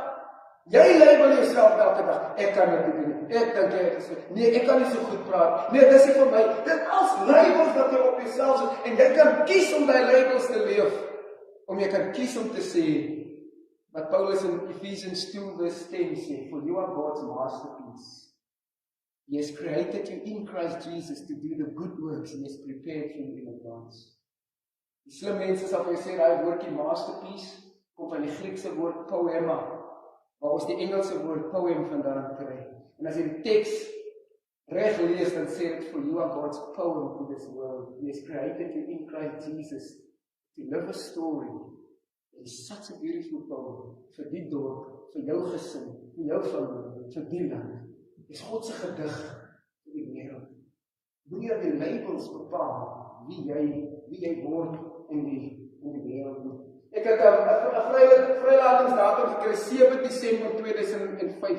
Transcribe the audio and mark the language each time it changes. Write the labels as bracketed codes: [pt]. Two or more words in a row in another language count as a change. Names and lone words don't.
[af] Jy lei maar jouself elke dag. Ek kan dit nie doen. Ek dink jy is nee, ek kan nie so goed praat. Nee, dis nie vir my. Dit as labels dat jy op jouself sit en jy kan kies om daai labels te leef. Om jy kan kies om te sê wat Paulus in Ephesians 2:10 sê, [en] "For you are God's masterpiece. He has created you in Christ Jesus to do the good works He has prepared for you in advance." [af] Die slim mense sal vir jou sê, daai woordjie masterpiece kom van die Griekse woord poema, waar ons die Engelse woord poem vandaan kry. En as jy die teks reg lees, dan sê dit, [en] "For you are God's poem to this world. He has created you in Christ Jesus to live a story. It's such a beautiful poem [af] vir die dorp, vir jou gesin, vir jou familie, vir die land. Dis God se gedig vir die wêreld." Moenie dat die labels bepaal wie jy word in die wêreld nie. Ek het 'n vrylatingsdatum gekry, 7 Desember 2005.